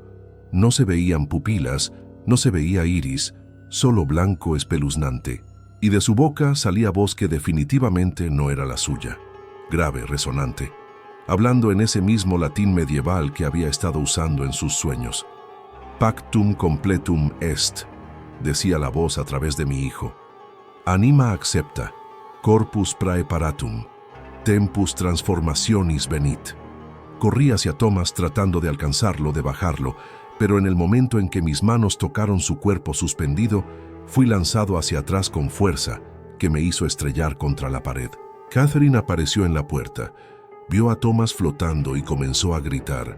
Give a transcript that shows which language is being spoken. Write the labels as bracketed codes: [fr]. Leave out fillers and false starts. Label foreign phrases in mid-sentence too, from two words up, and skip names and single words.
[es] No se veían pupilas, no se veía iris, solo blanco espeluznante. Y de su boca salía voz que definitivamente no era la suya, grave, resonante, hablando en ese mismo latín medieval que había estado usando en sus sueños. [la] Pactum completum est, [es] decía la voz a través de mi hijo. [la] Anima accepta, corpus praeparatum, tempus transformationis venit. [es] Corrí hacia Tomás tratando de alcanzarlo, de bajarlo, pero en el momento en que mis manos tocaron su cuerpo suspendido, fui lanzado hacia atrás con fuerza, que me hizo estrellar contra la pared. Catherine apareció en la puerta, vio a Tomás flotando y comenzó a gritar.